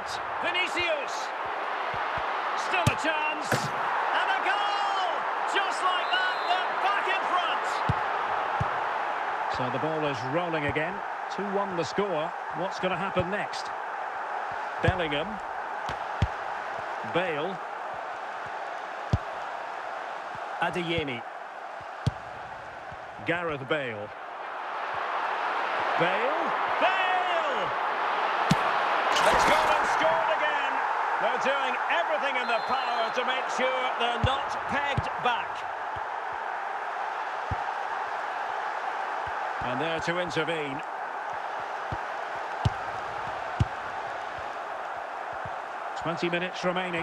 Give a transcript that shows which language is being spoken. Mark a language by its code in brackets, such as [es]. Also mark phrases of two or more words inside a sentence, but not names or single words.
[en] Vinicius! Still a chance! And a goal! Just like that, they're back in front! So the ball is rolling again. 2-1 the score. What's going to happen next? Bellingham. Bale. Adeyemi. Gareth Bale. Bale. Bale! They've gone and scored again. They're doing everything in their power to make sure they're not pegged back. And there to intervene. "20 minutes remaining.